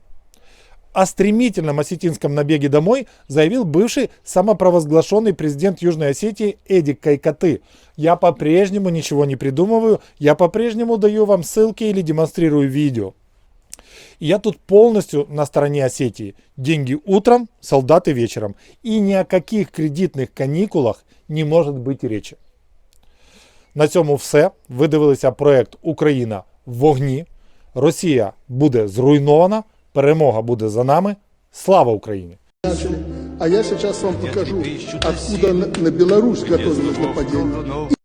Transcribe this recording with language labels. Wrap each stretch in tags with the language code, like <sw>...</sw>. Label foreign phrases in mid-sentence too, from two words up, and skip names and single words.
<ru>О стремительном осетинском набеге домой заявил бывший самопровозглашенный президент Южной Осетии Эдик Кайкаты. Я по-прежнему ничего не придумываю, я по-прежнему даю вам ссылки или демонстрирую видео. И я тут полностью на стороне Осетии. Деньги утром, солдаты вечером. И ни о каких</ru> <uk>кредитних канікулах</uk> <ru>не может быть речи.</ru> <uk>На цьому все. Ви дивилися проект «Україна в вогні». Росія буде зруйнована. Перемога буде за нами. Слава Україні!</uk> <ru>А я сейчас вам покажу, откуда на Беларусь готовилось нападение.</ru>